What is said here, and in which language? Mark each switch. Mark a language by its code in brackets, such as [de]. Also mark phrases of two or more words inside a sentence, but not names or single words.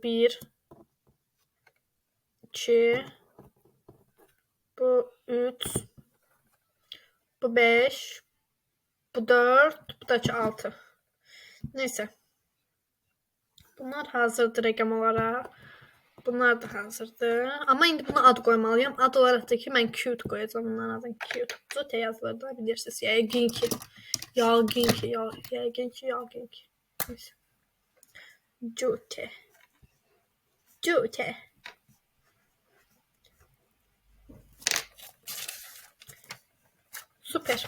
[tr] 1 2 bu 3 bu 5 bu 4 bu da 6. Neyse. [az] Bunlar hazırdır rəqəm olaraq. Bunlar da hazırdır. [tr] Ama indi buna ad koymalıyım. Ad olarak da ki ben cute koyacağım. [az] Bunların adını cute. Cute yazılır da bilirsiniz. Yəqin ki. Yəqin ki. Neyse. Cute. Süper.